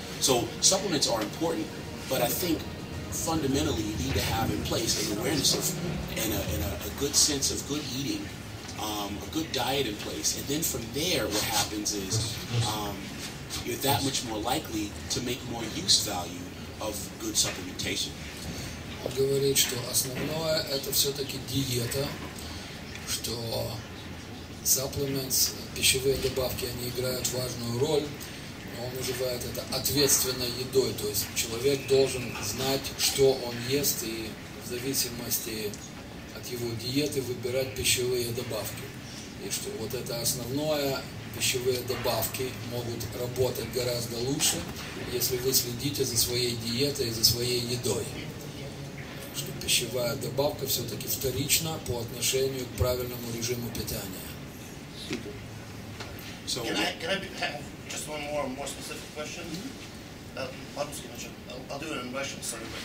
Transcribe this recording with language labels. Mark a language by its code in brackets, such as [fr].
[en] So supplements are important, but I think fundamentally you need to have in place an awareness of and a good sense of good eating, a good diet in place, and then from there what happens is you're that much more likely to make more use value of good supplementation. [ru] Он говорит, что основное это все-таки диета, что supplements, пищевые добавки, они играют важную роль, но он называет это ответственной едой, то есть человек должен знать, что он ест, и в зависимости от его диеты выбирать пищевые добавки. И что вот это основное, пищевые добавки могут работать гораздо лучше, если вы следите за своей диетой и за своей едой. Что пищевая добавка все-таки вторична по отношению к правильному режиму питания. [en] So, can I have just one more specific question? I'll do it in Russian, sorry.